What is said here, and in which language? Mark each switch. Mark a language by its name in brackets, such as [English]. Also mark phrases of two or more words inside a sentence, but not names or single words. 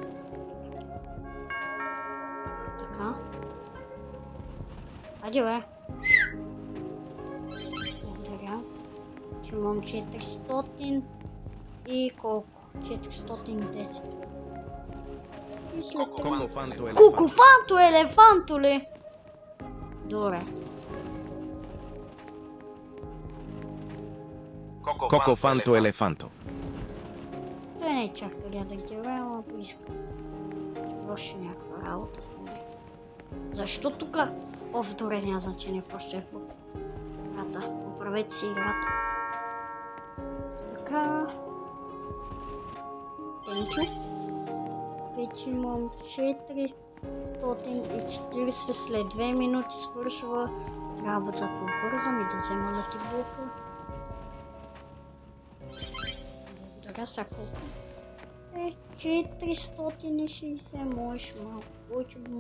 [Bulgarian] Така. Хайде бе. Благодаря. Че имам 400 и колко? 410. И след това... Кукуфанто елефанто ли? Добре. Cocofanto elefanto. Той не е чак така да герой, ама поиска. Върши някаква работа. Защо тук? Добре, няма значение, просто е по играта. Поправете си играта. Така. [English] Thank you. [Bulgarian] Вече имам 440, след 2 минути свършва. Трябва да побързам и да взема Лъки Блока. Благодаря сега колко. 460, можеш малко повече много.